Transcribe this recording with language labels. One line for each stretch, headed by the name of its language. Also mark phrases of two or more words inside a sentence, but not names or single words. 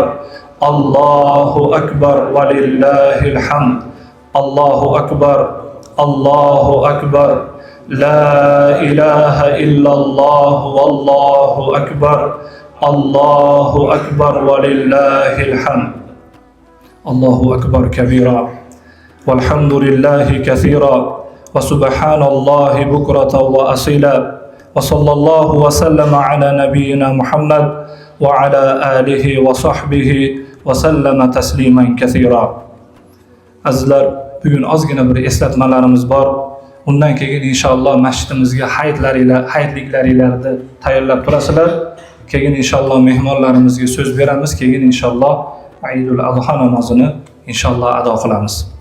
Arabic: الله أكبر ولله الحمد. الله أكبر الله أكبر. لا إله إلا الله والله أكبر. الله أكبر ولله الحمد. الله أكبر كبيرا. والحمد لله كثيرا وسبحان الله بكرة وأصيلا. وصلى الله وسلم على نبينا محمد وعلى آله وصحبه وسلم تسليما كثيرا.
Uzbek: Azizlar, bugun ozgina bir eslatmalarimiz bor. Undan keyin inshaalloh masjidimizga hayitliklaringlarni tayyorlab turasizlar. Keyin inshaalloh mehmonlarimizga so'z beramiz. Keyin inshaalloh Eidul Adha namozini inshaalloh ado qilamiz.